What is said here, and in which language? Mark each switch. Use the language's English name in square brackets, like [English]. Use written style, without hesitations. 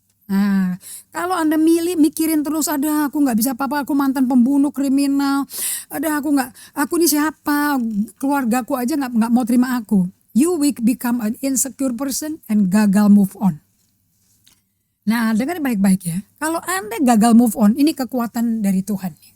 [Indonesian] Nah, kalau Anda mikirin terus, ada aku gak bisa apa-apa, aku mantan pembunuh, kriminal, ada aku ini siapa, keluargaku aja gak mau terima aku. [English] You will become an insecure person and gagal move on. [Indonesian] Nah, dengar baik-baik ya. Kalau Anda gagal move on, ini kekuatan dari Tuhan.